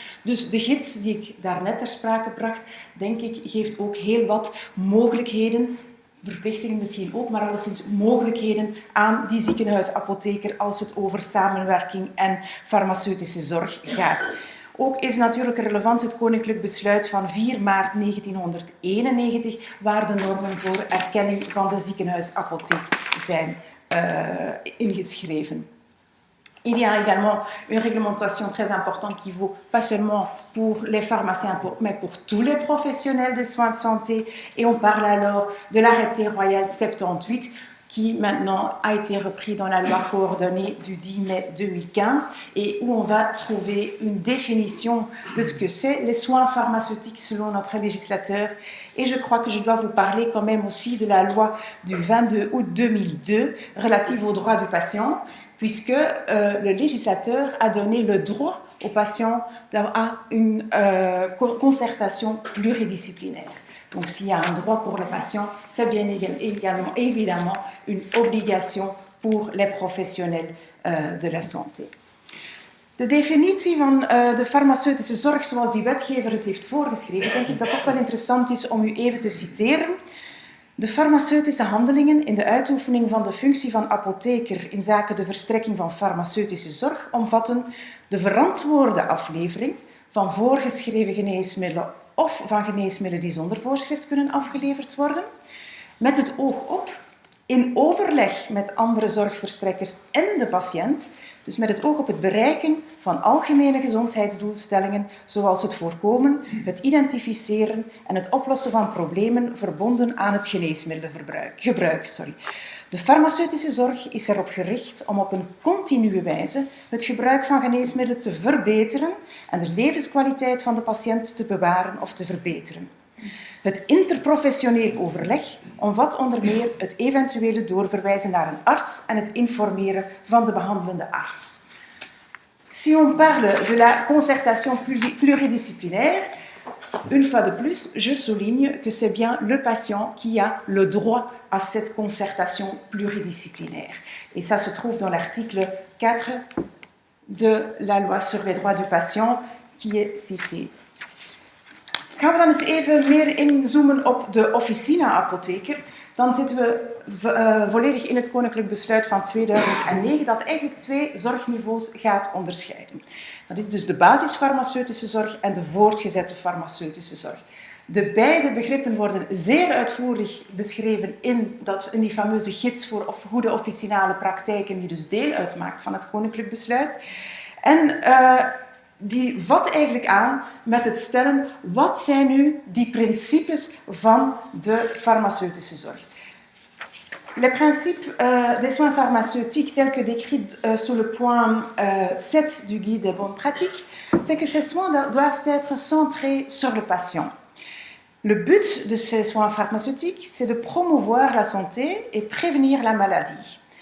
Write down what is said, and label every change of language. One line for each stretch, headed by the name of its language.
Dutch: Dus de gids die ik daarnet ter sprake bracht, denk ik, geeft ook heel wat mogelijkheden, verplichtingen misschien ook, maar alleszins mogelijkheden aan die ziekenhuisapotheker als het over samenwerking en farmaceutische zorg gaat. Ook is natuurlijk relevant het Koninklijk Besluit van 4 maart 1991, waar de normen voor erkenning van de ziekenhuisapotheek zijn ingeschreven.
French: Il y a également une réglementation très importante qui vaut pas seulement pour les pharmaciens, mais pour tous les professionnels des soins de santé. Et on parle alors de l'arrêté royal 78 qui maintenant a été repris dans la loi coordonnée du 10 mai 2015 et où on va trouver une définition de ce que c'est les soins pharmaceutiques selon notre législateur. Et je crois que je dois vous parler quand même aussi de la loi du 22 août 2002 relative aux droits du patient, puisque le législateur a donné le droit aux patients à une concertation pluridisciplinaire. Donc, s'il y a un droit pour le patient, c'est bien également, évidemment, une obligation pour les professionnels de la santé.
Dutch: De definitie van de farmaceutische zorg zoals die wetgever het heeft voorgeschreven, denk ik dat toch wel interessant is om u even te citeren. De farmaceutische handelingen in de uitoefening van de functie van apotheker in zaken de verstrekking van farmaceutische zorg omvatten de verantwoorde aflevering van voorgeschreven geneesmiddelen of van geneesmiddelen die zonder voorschrift kunnen afgeleverd worden, met het oog op, in overleg met andere zorgverstrekkers en de patiënt, dus met het oog op het bereiken van algemene gezondheidsdoelstellingen, zoals het voorkomen, het identificeren en het oplossen van problemen verbonden aan het geneesmiddelengebruik. De farmaceutische zorg is erop gericht om op een continue wijze het gebruik van geneesmiddelen te verbeteren en de levenskwaliteit van de patiënt te bewaren of te verbeteren. Het interprofessioneel overleg omvat onder meer het eventuele doorverwijzen naar een arts en het informeren van de behandelende arts.
French: Si on parle de la concertation pluridisciplinaire, une fois de plus, je souligne que c'est bien le patient qui a le droit à cette concertation pluridisciplinaire. Et ça se trouve dans l'article 4 de la loi sur les droits du patient qui est cité.
Dutch: Gaan we dan eens even meer inzoomen op de officina-apotheker. Dan zitten we volledig in het Koninklijk Besluit van 2009 dat eigenlijk 2 zorgniveaus gaat onderscheiden. Dat is dus de basisfarmaceutische zorg en de voortgezette farmaceutische zorg. De beide begrippen worden zeer uitvoerig beschreven in die fameuze gids voor goede officinale praktijken, die dus deel uitmaakt van het Koninklijk Besluit. En die vat eigenlijk aan met het stellen, wat zijn nu die principes van de farmaceutische zorg?
French: Les principes des soins pharmaceutiques tels que décrits sous le point 7 du guide des bonnes pratiques, c'est que ces soins doivent être centrés sur le patient. Le but de ces soins pharmaceutiques, c'est de promouvoir la santé et prévenir la maladie.